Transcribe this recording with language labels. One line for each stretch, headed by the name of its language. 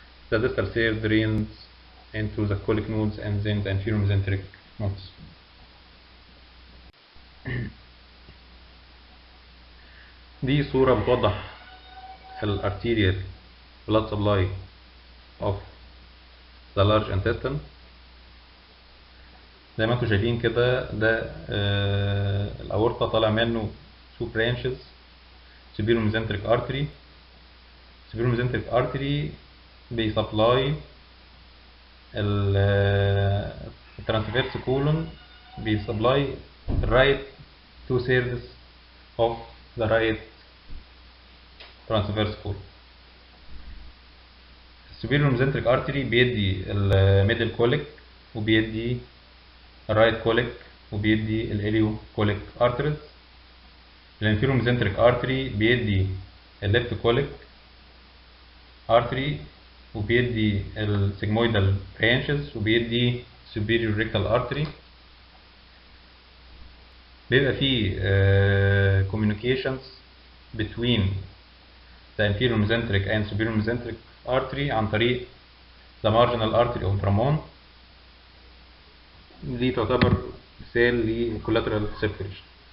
English: The distal third drains into the colic nodes and then the inferior mesenteric nodes.
Arabic: دي صورة بتوضح
English: الارterial blood supply of the large intestine.
Arabic: زي ما انتم شايفين كده، ده الاورطة طالع منه
English: two branches. superior mesenteric artery. superior mesenteric artery
Arabic: بيسبلاي الترانسفيرس كولون، بيسبلاي
English: right 2/3 of the right transverse colon.
Arabic: السوبيريور ميزنتريك ارتري بيدي الميدل كوليك وبيدي الرايت كوليك وبيدي الاليو كوليك ارتريز. الانفيريور ميزنتريك ارتري بيدي الليفت كوليك ارتري وبيدي السيجمويدال برانشز وبيدي
English: superior rectal artery.
Arabic: بيبقى فيه
English: communications between the inferior mesenteric and superior mesenteric artery
Arabic: عن طريق
English: the marginal artery of Bramon.
Arabic: دي تعتبر مثال ل
English: collateral circulation.